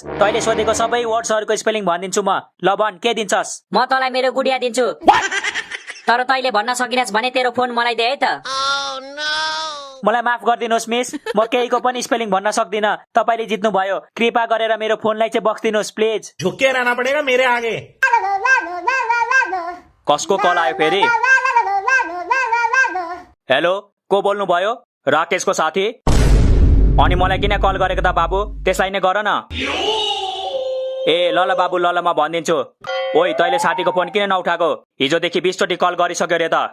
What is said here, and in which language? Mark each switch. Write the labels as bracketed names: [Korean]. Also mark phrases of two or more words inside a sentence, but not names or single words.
[Nepali] तैले सोधेको सबै वर्ड्सहरुको स्पेलिङ भनिदिन्छु म। ल भन, के दिन्छस्? म तँलाई मेरो गुडिया दिन्छु। तर तैले भन्न सकिनस् भने तेरो फोन मलाई दे है त। मलाई माफ गरिदिनुहोस् मिस, म केहीको पनि स्पेलिङ भन्न सक्दिन। तपाईले जित्नु भयो, कृपा गरेर मेरो फोनलाई चाहिँ बक्सिदिनुहोस् प्लिज। [Hindi] झुक के रहना पड़ेगा मेरे आगे। [Nepali] कसको कल आयो फेरि? हेलो, को बोल्नु भयो? राकेशको साथी? अनि मलाई किन कल गरेको त बाबु? त्यसलाई नै गर न। ए ल ल बाबु, ल ल म भनिदिन्छु। ओइ, तैले साथीको फोन किन नउठाएको? हिजोदेखि 20 चोटि कल गरिसक्यो रे त।